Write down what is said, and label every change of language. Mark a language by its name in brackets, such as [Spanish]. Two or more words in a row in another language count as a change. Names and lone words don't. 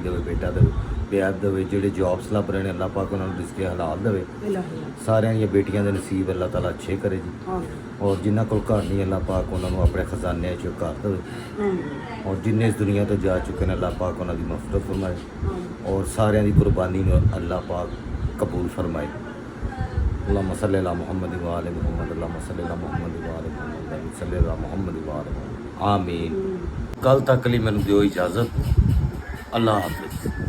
[Punjabi] ਦੇਵੇ ਬੇਟਾ ਦੇਵੇ ਪਿਆਰ ਦੇਵੇ ਜਿਹੜੇ ਜੌਬਸ ਲੱਭ ਰਹੇ ਨੇ ਅੱਲਾਹ ਪਾਕ ਉਹਨਾਂ ਨੂੰ ਰਿਜ਼ਕ ਹਲਾਲ ਦੇਵੇ ਸਾਰਿਆਂ ਦੀਆਂ ਬੇਟੀਆਂ ਦੇ ਨਸੀਬ ਅੱਲਾਹ ਤਾਲਾ ਅੱਛੇ ਕਰੇ ਜੀ ਔਰ ਜਿਨ੍ਹਾਂ ਕੋਲ ਘਰ ਨਹੀਂ ਅੱਲਾਹ ਪਾਕ ਉਹਨਾਂ ਨੂੰ ਆਪਣੇ ਖਜ਼ਾਨਿਆਂ 'ਚ ਘਰ ਦੇਵੇ ਔਰ ਜਿੰਨੇ ਇਸ ਦੁਨੀਆ ਤੋਂ ਜਾ ਚੁੱਕੇ ਨੇ ਅੱਲਾਹ ਪਾਕ ਉਹਨਾਂ ਦੀ ਮਫਰਤ ਫਰਮਾਏ ਔਰ ਸਾਰਿਆਂ ਦੀ ਕੁਰਬਾਨੀ ਨੂੰ ਅੱਲਾਹ ਪਾਕ ਕਬੂਲ ਫਰਮਾਏ [Arabic] اللهم صل على محمد وآل محمد اللهم صل على محمد وآل محمد صل على محمد وآل محمد آمين [Punjabi] कल तक ਲਈ ਮੈਨੂੰ ਦਿਓ ਇਜਾਜ਼ਤ ਅੱਲਾਹ ਹਾਫਿਜ਼